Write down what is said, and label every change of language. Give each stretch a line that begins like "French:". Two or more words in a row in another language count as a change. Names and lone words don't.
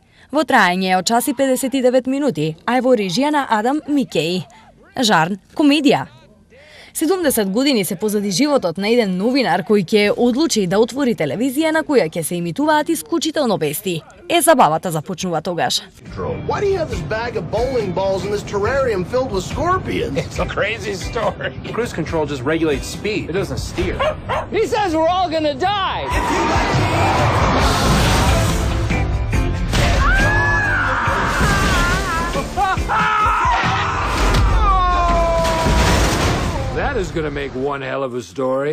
Macedonian: Во траење од час и 59 минути, а е во режија на Адам Микеј. Жарн комедија. 70 години се позади животот на еден новинар кој ќе одлучи да отвори телевизија на која ќе се имитуваат исклучително вести. Е, забавата започнува тогаш.
English: Why do you have this bag of bowling balls in this terrarium filled with scorpions? It's a crazy story. Cruise control just regulates speed. It doesn't steer. He says we're all gonna die. That is gonna make one hell of a story.